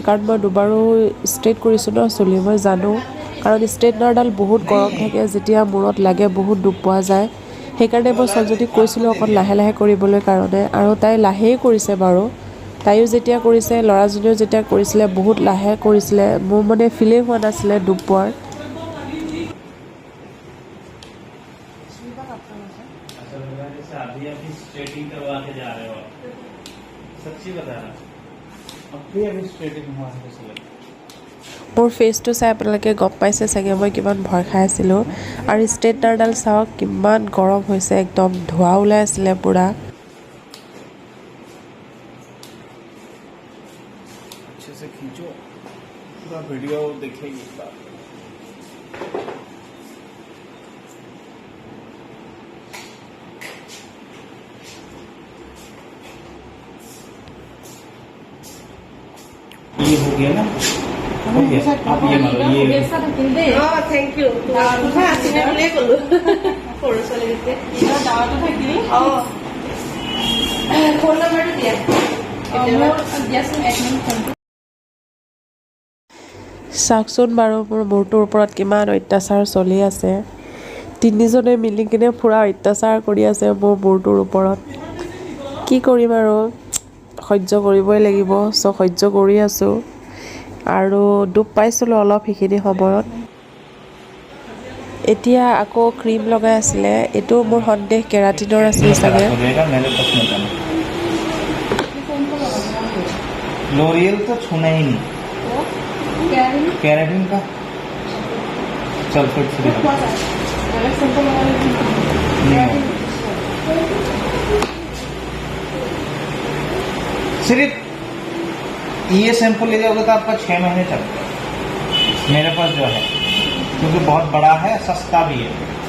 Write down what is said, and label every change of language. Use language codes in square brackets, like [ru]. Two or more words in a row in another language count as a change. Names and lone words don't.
[as] কাৰণ মই দুবাৰো ষ্ট্ৰেইট কৰিছোঁ ন চুলি মই জানো কাৰণ ষ্ট্ৰেইটনাৰডাল বহুত গৰম থাকে যেতিয়া মূৰত লাগে বহুত দুখ পোৱা যায় সেইকাৰণে মই ছোৱালীজনীক কৈছিলোঁ অকণ লাহে লাহে কৰিবলৈ কাৰণে আৰু তাই লাহেই কৰিছে বাৰু তাইও যেতিয়া কৰিছে ল'ৰাজনীও যেতিয়া কৰিছিলে বহুত লাহে কৰিছিলে মোৰ মানে ফিলেই হোৱা নাছিলে দুখ পোৱাৰ [hi] अभी अभी स्ट्रेटिंग करवा के जा रहे हो आप सच्ची बता रहा अभी स्ट्रेटिंग हुआ है [as] মোৰ ফেচটো চাই আপোনালোকে গম পাইছে চাগে মই কিমান ভয় খাই আছিলোঁ আৰু ষ্ট্ৰেইটনাৰডাল চাওক কিমান গৰম হৈছে একদম ধোঁৱা ওলাই আছিলে পূৰা [hi] अच्छे से खींचो पूरा वीडियो देखेगी ये हो गया ना हो गया आप ये मारो ये [en] thank you [as] তোমাৰ কথা আছিলে বুলিয়ে ক'লো সৰু ছোৱালীকে দাৱাটো থাকিলে ফোন নম্বৰটো দিয়া দিয়াচোন 1 মিনিট ফোনটো চাওকচোন বাৰু মোৰ মূৰটোৰ ওপৰত কিমান অত্যাচাৰ চলি আছে তিনিজনে মিলি কিনে পুৰা অত্যাচাৰ কৰি আছে মোৰ মূৰটোৰ ওপৰত কি কৰিম আৰু সহ্য কৰিবই লাগিব সহ্য কৰি আছোঁ আৰু দুখ পাইছিলোঁ অলপ সেইখিনি সময়ত এতিয়া আকৌ ক্ৰীম লগাই আছিলে এইটো মোৰ সন্দেহ কেৰাটিনৰ আছিল চাগে [hi] लोरियल तो छूना ही नहीं कैरेटिन का [en] sulphate free [hi] सिर्फ ये शैम्पू ले जाओगे तो आपका 6 महीने तक मेरे पास जो है क्योंकि बहुत बड़ा है सस्ता भी है